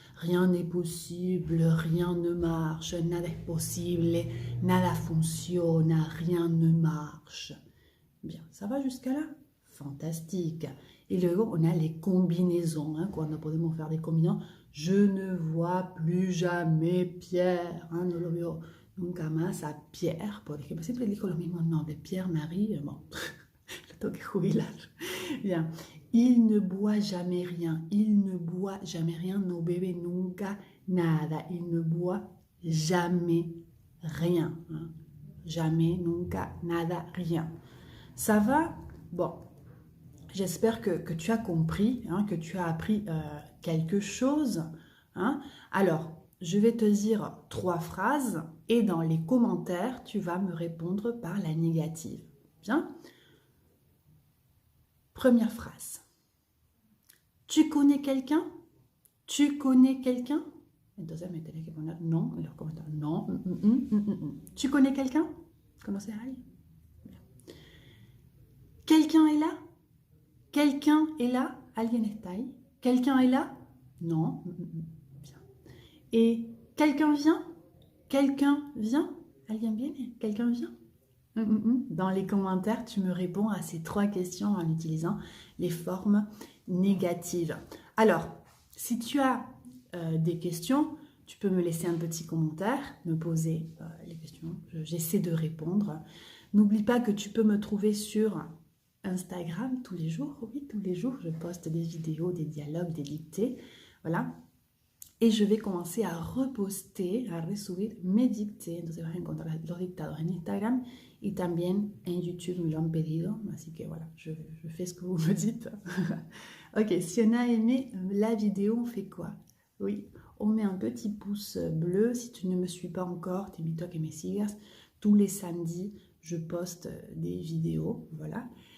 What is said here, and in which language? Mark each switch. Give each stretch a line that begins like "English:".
French: Rien n'est possible. Rien ne marche.
Spanish: Nada es posible. Nada funciona.
French: Rien ne marche. Bien. Ça va jusqu'à là? Fantastique. Et luego, on a les combinaisons. Hein,
Spanish: cuando podemos
French: faire des combinaisons. Je ne vois plus jamais Pierre.
Spanish: Hein, no lo veo nunca más a Pierre. Por ejemplo, siempre elijo los mismos nombres. Pierre, Marie. Bon, le tengo que jubilar.
French: Bien. Il ne boit jamais rien. Il ne boit jamais rien.
Spanish: No bebe nunca nada.
French: Il ne boit jamais rien.
Spanish: Hein.
French: Jamais, nunca, nada, rien. Ça va? Bon. J'espère que tu as compris, hein, que tu as appris quelque chose. Hein. Alors, je vais te dire 3 phrases et dans les commentaires, tu vas me répondre par la négative. Bien? Première phrase. Tu connais quelqu'un? Tu connais quelqu'un?
Spanish: Entonces me tenés que poner no en los comentarios.
French: No. Tu connais quelqu'un?
Spanish: ¿Conoces a alguien?
French: Quelqu'un est là? Quelqu'un est là?
Spanish: ¿Alguien está ahí?
French: Quelqu'un est là? Non. Bien. Et quelqu'un vient? Quelqu'un vient?
Spanish: ¿Alguien viene?
French: Quelqu'un vient? Dans les commentaires, tu me réponds à ces 3 questions en utilisant les formes négatives. Alors, si tu as des questions, tu peux me laisser un petit commentaire, me poser les questions. J'essaie de répondre. N'oublie pas que tu peux me trouver sur Instagram tous les jours. Oui, tous les jours, je poste des vidéos, des dialogues, des dictées. Voilà. Et je vais commencer à reposter,
Spanish: a resubir
French: mes dictées.
Spanish: Entonces vas a encontrar los dictados en Instagram y también en YouTube, me lo han pedido. Así que
French: voilà, je fais ce que vous me dites. Ok, si on a aimé la vidéo, on fait quoi? Oui, on met un petit pouce bleu. Si tu ne me suis pas encore,
Spanish: te invito a que me sigas.
French: Tous les samedis, je poste des vidéos. Voilà.